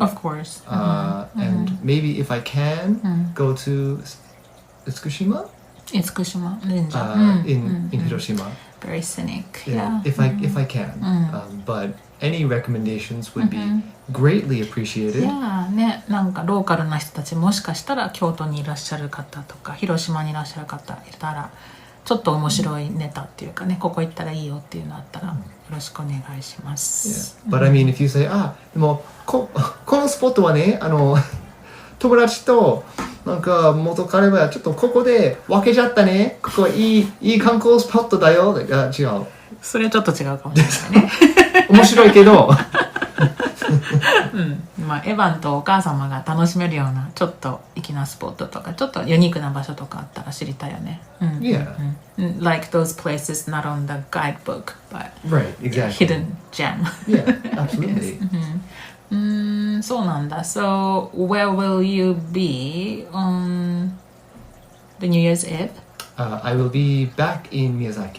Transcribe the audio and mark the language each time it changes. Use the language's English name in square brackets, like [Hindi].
[English] Of course. And maybe if I can, go to Tsukushima? [Japanese] 厳島神社。 [English] in Hiroshima. Very scenic. Yeah, Yeah. if I can. But any recommendations would be greatly appreciated. [Japanese] Yeah, ね、なんかローカルな人たちもしかしたら京都にいらっしゃる方とか広島にいらっしゃる方いたらちょっと面白いネタっていうかね、ここ行ったらいいよっていうのあったらよろしくお願いします。 [English] Yeah. But I mean, if you say, [Japanese] でもこのスポットはね、友達となんか元彼はちょっとここで分けちゃったね。ここいい観光スポットだよ。違う。それちょっと違うかもしれないね。面白いけど。まあエヴァンとお母様が楽しめるようなちょっと粋なスポットとかちょっとユニークな場所とかあったら知りたいよね。 [English] Yeah. Like those places not on the guidebook, but Right, exactly. hidden gem. Yeah, absolutely. [Japanese] そうなんだ。 [English] So, where will you be on the New Year's Eve? I will be back in Miyazaki.